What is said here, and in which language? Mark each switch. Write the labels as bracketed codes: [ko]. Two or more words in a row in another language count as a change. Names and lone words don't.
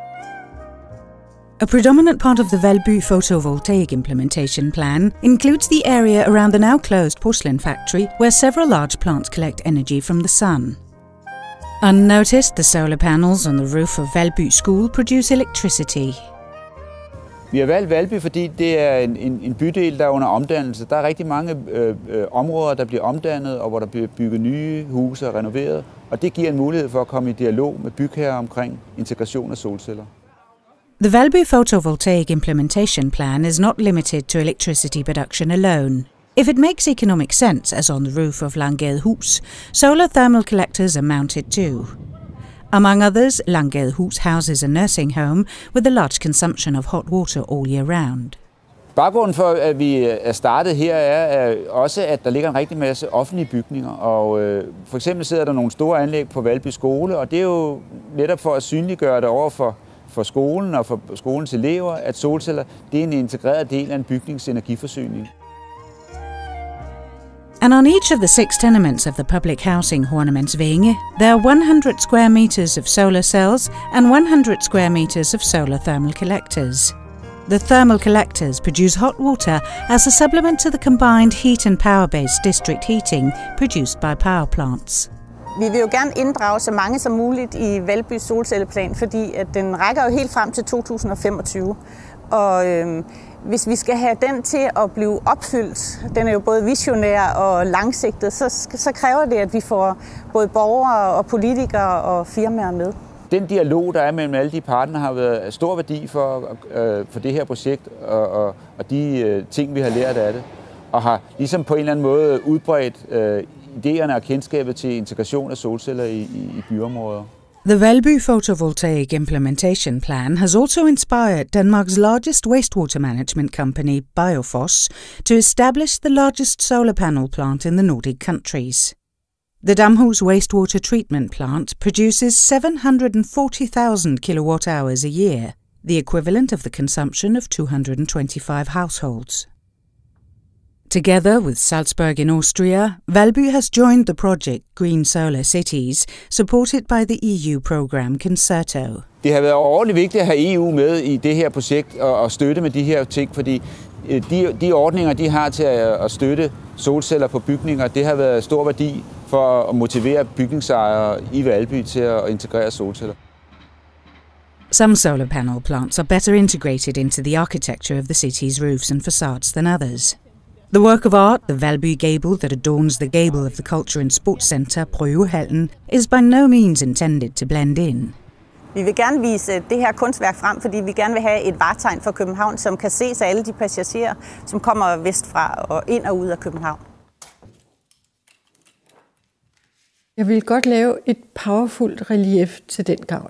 [en] A predominant part of the Valby photovoltaic implementation plan includes the area around the now closed porcelain factory, where several large plants collect energy from the sun. Unnoticed, the solar panels on the roof of Valby School produce electricity. [da] Vi har valgt Valby, fordi det er en bydel, der er under omdannelse. Der er rigtig mange områder, der bliver omdannet, og hvor der bliver bygget nye huse og renoveret. Og det giver en mulighed for at komme i dialog med bygherrer omkring integration af solceller. [en] The Valby photovoltaic implementation plan is not limited to electricity production alone. If it makes economic sense, as on the roof of Langadehus, solar thermal collectors are mounted too. Among others, Langadehus houses a nursing home with a large consumption of hot water all year round. [da] Baggrunden for, at vi er startet her, er også, at der ligger en rigtig masse offentlige bygninger. Og for eksempel sidder der nogle store anlæg på Valby Skole, og det er jo netop for at synliggøre det over for skolen og for skolens elever, at solceller det er en integreret del af en bygnings energiforsyning. [en] And on each of the 6 tenements of the public housing Hornemannsvænge, there are 100 square meters of solar cells and 100 square meters of solar thermal collectors. The thermal collectors produce hot water as a supplement to the combined heat and power-based district heating produced by power plants. [da] Vi vil jo gerne inddrage så mange som muligt i Valby solcelleplan, fordi at den rækker jo helt frem til 2025. Og hvis vi skal have den til at blive opfyldt, den er jo både visionær og langsigtet, så kræver det, at vi får både borgere og politikere og firmaer med. Den dialog, der er mellem alle de partnere, har været af stor værdi for det her projekt og de ting, vi har lært af det. Og har ligesom på en eller anden måde udbredt idéerne og kendskabet til integration af solceller i byområder. [en] The Valby photovoltaic implementation plan has also inspired Denmark's largest wastewater management company, Biofos, to establish the largest solar panel plant in the Nordic countries. The Damhus wastewater treatment plant produces 740,000 kilowatt-hours a year, the equivalent of the consumption of 225 households. Together with Salzburg in Austria, Valby has joined the project Green Solar Cities, supported by the EU program Concerto. [da] Det har været overordentligt vigtigt at have EU med i det her projekt og støtte med de her ting, fordi de ordninger, de har til at støtte solceller på bygninger, det har været stor værdi for at motivere bygningsejere i Valby til at integrere solceller. [en] Some solar panel plants are better integrated into the architecture of the city's roofs and facades than others. The work of art, the Valby gable that adorns the gable of the Culture and Sports Centre, Prøvehallen, is by no means intended to blend in. [da] Vi vil gerne vise det her kunstværk frem, fordi vi gerne vil have et vartegn for København, som kan ses af alle de passagerer, som kommer vestfra og ind og ud af København. Jeg vil godt lave et powerfult relief til den gavl.